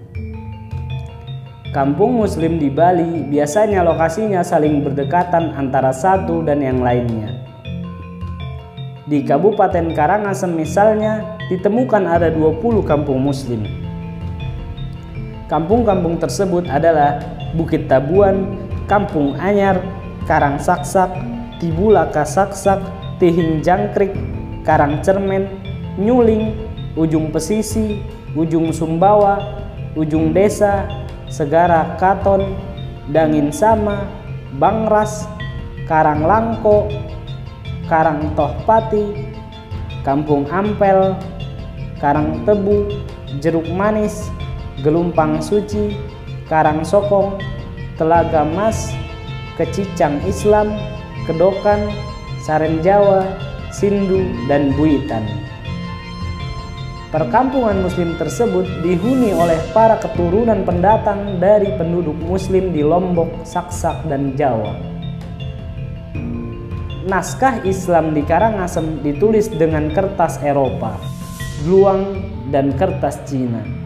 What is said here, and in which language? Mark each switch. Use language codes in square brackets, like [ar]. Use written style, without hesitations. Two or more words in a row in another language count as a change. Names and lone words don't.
[id] Kampung Muslim di Bali biasanya lokasinya saling berdekatan antara satu dan yang lainnya. Di Kabupaten Karangasem misalnya ditemukan ada 20 kampung Muslim. Kampung-kampung tersebut adalah Bukit Tabuan, Kampung Anyar, Karang Saksak, Tibulaka Saksak, Tihing Jangkrik, Karang Cermen, Nyuling, Ujung Pesisi, Ujung Sumbawa, Ujung Desa, Segara Katon, Dangin Sama, Bangras, Karang Langko, Karang Tohpati, Kampung Ampel, Karang Tebu, Jeruk Manis, Gelumpang Suci, Karang Sokong, Telaga Mas, Kecicang Islam, Kedokan, Saren Jawa, Sindu, dan Buitan. Perkampungan Muslim tersebut dihuni oleh para keturunan pendatang dari penduduk Muslim di Lombok, Saksak, dan Jawa. Naskah Islam di Karangasem ditulis dengan kertas Eropa, gluang, dan kertas Cina.